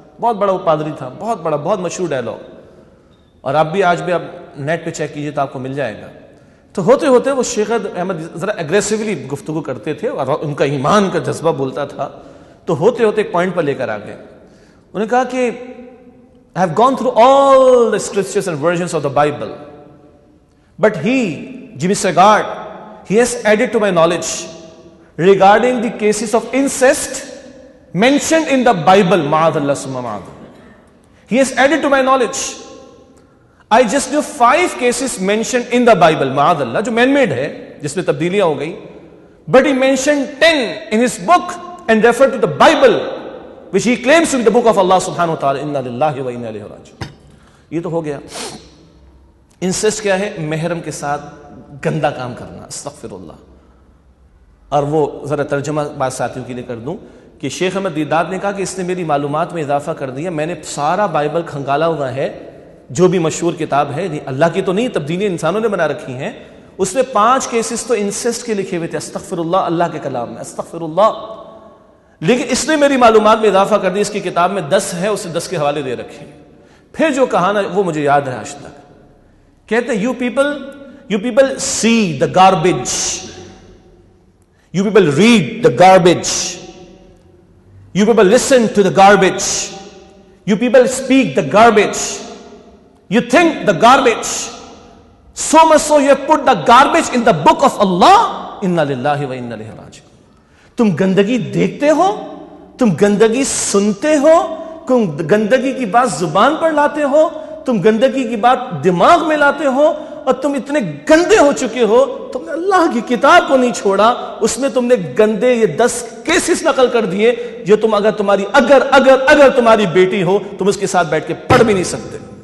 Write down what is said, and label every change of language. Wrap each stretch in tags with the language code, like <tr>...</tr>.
<ur>بہت بڑا وہ پادری تھا، بہت بڑا، بہت مشہور ڈائلاگ. اور آپ بھی آج بھی آپ نیٹ پہ چیک کیجئے تو آپ کو مل جائے گا. تو ہوتے ہوتے وہ شیخ احمد ذرا اگریسولی گفتگو کرتے تھے اور ان کا ایمان کا جذبہ بولتا تھا. تو ہوتے ہوتے ایک پوائنٹ پر لے کر آ گئے. انہوں نے کہا کہ</ur> <en>I have gone through all the scriptures and versions of the Bible, but Jimmy Swaggart, he has added to my knowledge regarding the cases of incest mentioned in the Bible.</en> <ar>Ma'adallah summa ma'adallah.</ar> <en>He has added to my knowledge. I just knew 5 cases mentioned in the Bible, ma'adallah, جو man made ہے,</en> <ur>جس میں تبدیلیاں ہو گئی.</ur> <en>But he mentioned 10 in his book and referred to the Bible, which he claims to be the book of Allah subhanahu wa ta'ala.</en> <ar>Inna lillahi wa inna ilayhi raji'un.</ar> <ur>یہ تو ہو گیا. Insist کیا ہے؟ محرم کے ساتھ گندا کام کرنا، استغفر اللہ. اور وہ ذرا ترجمہ بات ساتھیوں کے لیے کر دوں کہ شیخ احمد دیداد نے کہا کہ اس نے میری معلومات میں اضافہ کر دیا. میں نے سارا بائبل کھنگالا ہوا ہے، جو بھی مشہور کتاب ہے، اللہ کی تو نہیں، تبدیلی انسانوں نے بنا رکھی ہیں. اس میں 5 کیسز تو انسسٹ کے لکھے ہوئے تھے، استغفر اللہ، اللہ کے کلام میں، استغفر اللہ. لیکن اس نے میری معلومات میں اضافہ کر دی، اس کی کتاب میں 10 ہے، اسے 10 کے حوالے دے رکھے. پھر جو کہا نا وہ مجھے یاد ہے آج تک.</ur> <en>کہتے you people see the garbage, you people read the garbage, you people listen to the garbage, You people speak the garbage. You think the garbage. So much so you have put the garbage in the book of Allah.</en> <ar>Inna lillahi wa inna ilaihi raji'un.</ar> <ur>تم گندگی دیکھتے ہو, تم گندگی سنتے ہو, تم گندگی کی بات زبان پر لاتے ہو, تم گندگی کی بات دماغ میں لاتے ہو, اور تم اتنے گندے ہو چکے ہو, تم نے اللہ کی کتاب کو نہیں چھوڑا, اس میں تم نے گندے یہ 10 کیسز نقل کر دیے جو تم اگر تمہاری بیٹی ہو تم اس کے ساتھ بیٹھ کے پڑھ بھی نہیں سکتے.</ur>